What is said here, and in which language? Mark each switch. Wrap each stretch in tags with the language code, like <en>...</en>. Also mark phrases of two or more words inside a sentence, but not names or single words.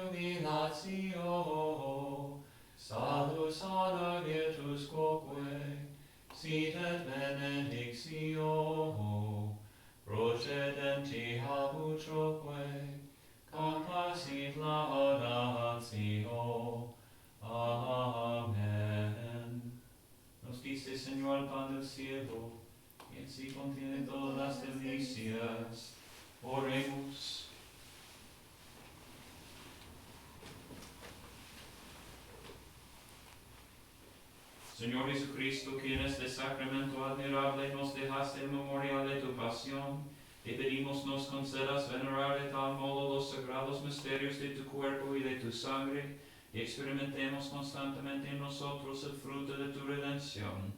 <la>jubilatio, salus honor virtus quoque, sit et benedictio, procedenti habutroque, compassit laudatio. Amen.</la> <es>Nos diste, Señor, el pan del cielo, y en sí contiene todas las delicias. Oremos. Señor Jesucristo, que en este sacramento admirable nos dejaste el memorial de tu pasión, te pedimos nos concedas venerar de tal modo los sagrados misterios de tu cuerpo y de tu sangre, y experimentemos constantemente en nosotros el fruto de tu redención.</es>